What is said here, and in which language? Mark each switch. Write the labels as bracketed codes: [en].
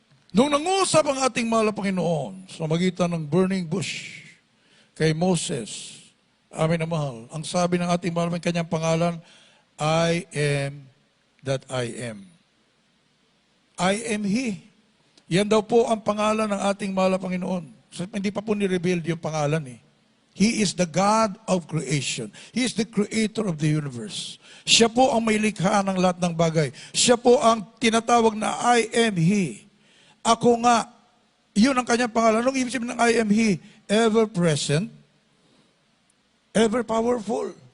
[tl] Nung nangusap ang ating mahal na Panginoon sa magitan ng burning bush kay Moses, amin na mahal, ang sabi ng ating mahal ng kanyang pangalan, [en] I am that I am. I am He. [tl] Yan daw po ang pangalan ng ating mahal na Panginoon. So, hindi pa po ni-reveal yung pangalan eh. [en] He is the God of creation. He is the creator of the universe. [tl] Siya po ang may likha ng lahat ng bagay. Siya po ang tinatawag na [en] I am He. [tl] Ako nga. Yun ang kanyang pangalan. Anong ibig sabihin ng [en] I am He? Ever present, ever powerful.